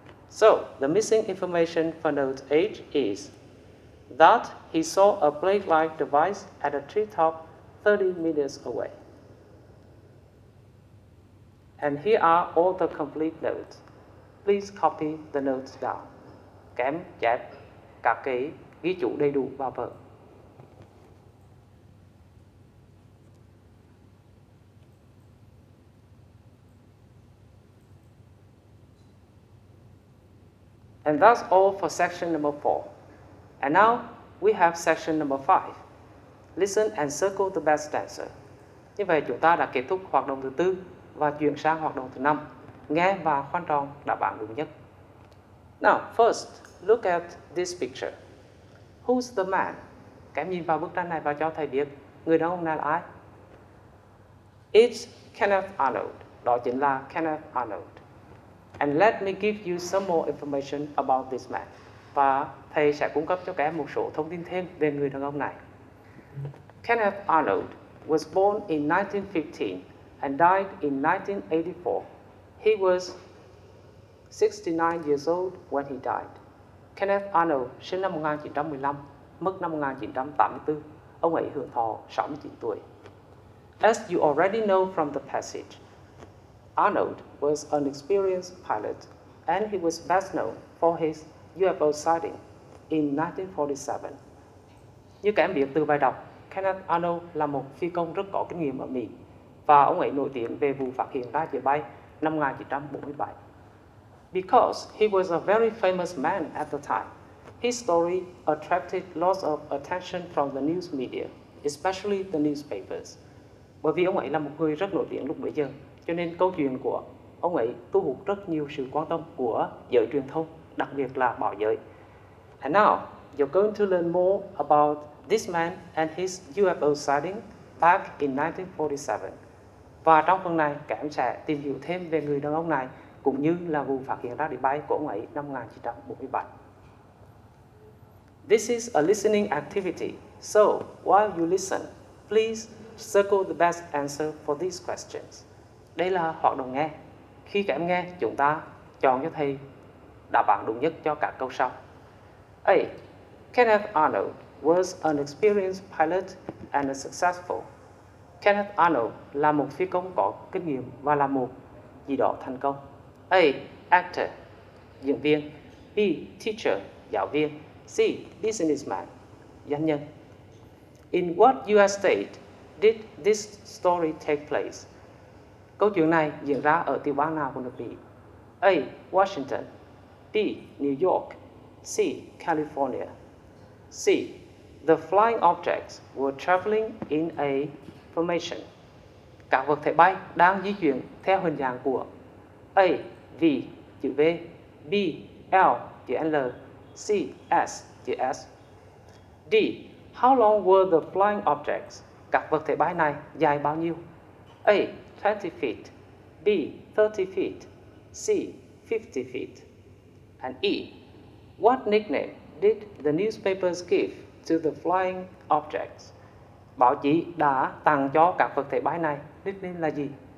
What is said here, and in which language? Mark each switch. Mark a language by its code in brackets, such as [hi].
[en] So, the missing information for note H is that he saw a plate-like device at a treetop 30 meters away. And here are all the complete notes. Please copy the notes down. [vi] Các em chép các cái ghi chú đầy đủ vào vở. [en] And that's all for section number 4. And now we have section number 5. Listen and circle the best answer. [vi] Như vậy chúng ta đã kết thúc hoạt động thứ 4 và chuyển sang hoạt động thứ 5. Nghe và khoanh tròn đáp án đúng nhất. [en] Now, first, look at this picture. Who's the man? [vi] Các em nhìn vào bức tranh này và cho thầy biết người đàn ông này là ai? [en] It's Kenneth Arnold. [vi] Đó chính là Kenneth Arnold. [en] And let me give you some more information about this man. [vi] Và thầy sẽ cung cấp cho các em một số thông tin thêm về người đàn ông này. [en] Kenneth Arnold was born in 1915 and died in 1984. He was 69 years old when he died. [vi] Kenneth Arnold sinh năm 1915, mất năm 1984. Ông ấy hưởng thọ 69 tuổi. [en] As you already know from the passage, Arnold was an experienced pilot, and he was best known for his UFO sighting in 1947. [vi] Như các em biết từ bài đọc, Kenneth Arnold là một phi công rất có kinh nghiệm ở Mỹ, và ông ấy nổi tiếng về vụ phát hiện ra địa bay năm 1947. [en] Because he was a very famous man at the time, his story attracted lots of attention from the news media, especially the newspapers. [vi] Bởi vì ông ấy là một người rất nổi tiếng lúc bấy giờ, cho nên câu chuyện của ông ấy thu hút rất nhiều sự quan tâm của giới truyền thông, đặc biệt là báo giới. [en] And now, you're going to learn more about this man and his UFO sighting back in 1947. [vi] Và trong phần này, các em sẽ tìm hiểu thêm về người đàn ông này, cũng như là vụ phát hiện ra địa bay của ông ấy năm 1947. [en] This is a listening activity, so while you listen, please circle the best answer for these questions. [vi] Đây là hoạt động nghe. Khi các em nghe, chúng ta chọn cho thầy đáp án đúng nhất cho các câu sau. [en] A. Kenneth Arnold was an experienced pilot and a successful. [vi] Kenneth Arnold là một phi công có kinh nghiệm và là một gì đó thành công. [en] A. Actor, [vi] diễn viên. [en] B. Teacher, [vi] giáo viên. [en] C. Businessman, [vi] doanh nhân. [en] In what US state did this story take place? [vi] Câu chuyện này diễn ra ở tiểu bang nào của nước Mỹ? [en] A. Washington. B. New York. C. California. C. The flying objects were traveling in a formation. [vi] Các vật thể bay đang di chuyển theo hình dạng của A. [en] V, [vi] chữ V. [en] B. L, [vi] chữ L. [en] C. S, [vi] chữ S. [en] D. How long were the flying objects? [vi] Các vật thể bay này dài bao nhiêu? [en] A. 20 feet. B. 30 feet. C. 50 feet. And E. What nickname did the newspapers give to the flying objects? [vi] Báo chí đã tặng cho các vật thể bay này nickname là gì?